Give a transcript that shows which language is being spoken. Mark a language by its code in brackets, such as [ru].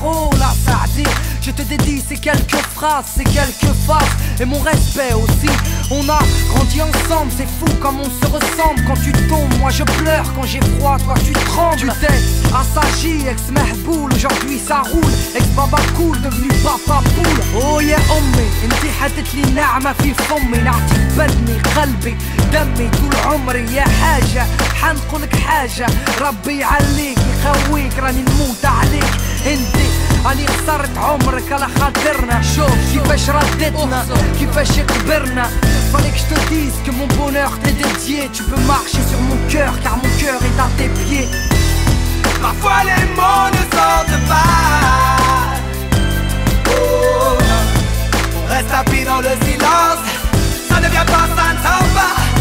[fr] Oh là, ça a dit, je te dédie ces quelques phrases, ces quelques faces et mon respect aussi. On a grandi ensemble, c'est fou comme on se ressemble. Quand tu tombes, moi je pleure, quand j'ai froid, toi tu trembles. Tu t'es assagi, ex-mehboul, aujourd'hui ça roule. Ex-baba cool, devenu papa poule. [ar] Oh yeah أمي انتي حدت لي نعمة في فمي. نعطيك بدني قلبي دمي طول عمري يا حاجة. حنقولك حاجة ربي يعليك يخويك، راني نموت عليك انتي. راني خسرت عمرك على خاطرنا. شوف كيفاش ردتنا، كيفاش كبرنا. [fr] Fallait que je te dise que mon bonheur t'est dédié. Tu peux marcher sur mon cœur car mon cœur est à tes pieds. Parfois les mots ne sortent pas. Oh, on reste appris dans le silence. Ça ne vient pas, ça ne sort pas.